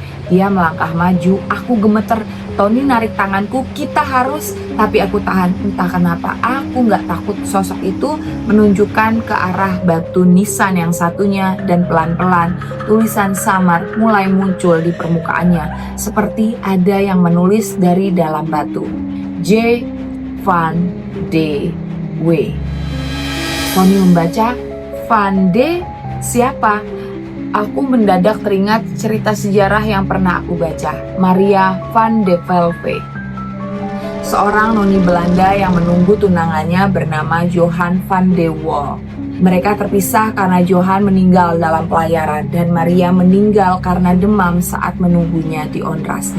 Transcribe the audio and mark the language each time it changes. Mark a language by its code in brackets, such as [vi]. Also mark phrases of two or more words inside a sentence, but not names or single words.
[id] Dia melangkah maju, aku gemeter. Tony narik tanganku, kita harus, tapi aku tahan. Entah kenapa, aku gak takut. Sosok itu menunjukkan ke arah batu nisan yang satunya, dan pelan-pelan tulisan samar mulai muncul di permukaannya, seperti ada yang menulis dari dalam batu. J. Van de W. Tony membaca, Van de siapa? Aku mendadak teringat cerita sejarah yang pernah aku baca, Maria van de Velde, seorang noni Belanda yang menunggu tunangannya bernama Johan van de Waal. Mereka terpisah karena Johan meninggal dalam pelayaran dan Maria meninggal karena demam saat menunggunya di Ondras.